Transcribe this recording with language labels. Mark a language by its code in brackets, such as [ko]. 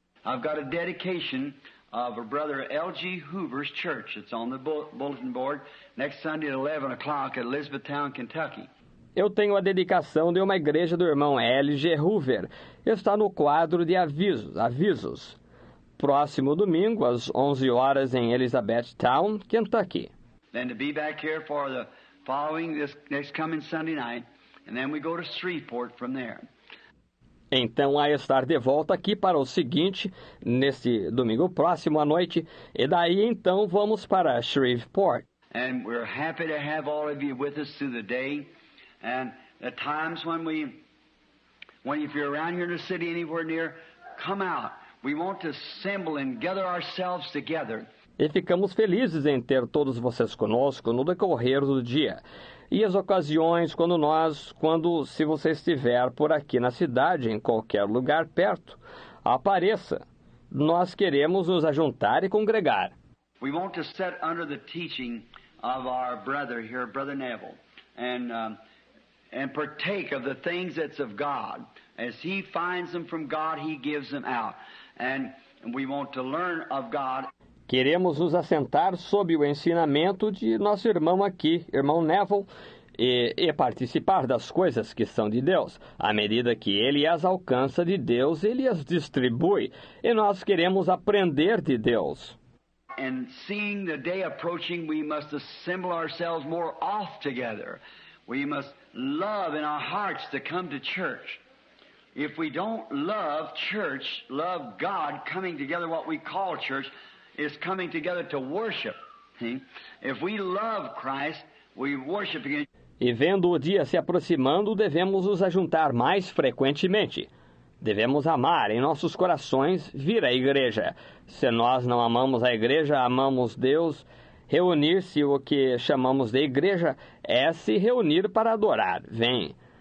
[en] I've got a dedication of a brother L.G. Hoover's church. It's on the bulletin board next Sunday at 11 o'clock at Elizabethtown, Kentucky. [pt] Eu tenho a dedicação de uma igreja do irmão L.G. Hoover. Está no quadro de avisos. Próximo domingo, às 11 horas, em Elizabethtown, Kentucky. [en] Then to be back here for the following this next coming Sunday night, and then we go to Shreveport from there. [pt] Então, a estar de volta aqui para o seguinte, neste domingo próximo à noite, e daí então vamos para Shreveport. [en] And we're happy to have all of you with us through the day. And at times when if you're around here in the city anywhere near, come out. We want to assemble and gather ourselves together. [pt] E ficamos felizes em ter todos vocês conosco no decorrer do dia. E as ocasiões se você estiver por aqui na cidade, em qualquer lugar perto, apareça. nós queremos nos ajuntar e congregar. [en] We want to sit under the teaching of our brother here, Brother Neville, and partake of the things that's of God. As he finds them from God, he gives them out. And we want to learn of God. [pt] Queremos nos assentar sob o ensinamento de nosso irmão aqui, irmão Neville, e participar das coisas que são de Deus. À medida que ele as alcança de Deus, ele as distribui. E nós queremos aprender de Deus. [en] And seeing the day approaching, we must assemble ourselves more oft together. We must love in our hearts to come to church. If we don't love church, love God, coming together, what we call church, is coming together to worship. See? If we love Christ, we worship again. [pt] E vendo o dia se aproximando, devemos nos ajuntar mais frequentemente. Devemos amar em nossos corações vir à igreja. Se nós não amamos a igreja, amamos Deus. Reunir-se, o que chamamos de igreja, é se reunir para adorar. Vem.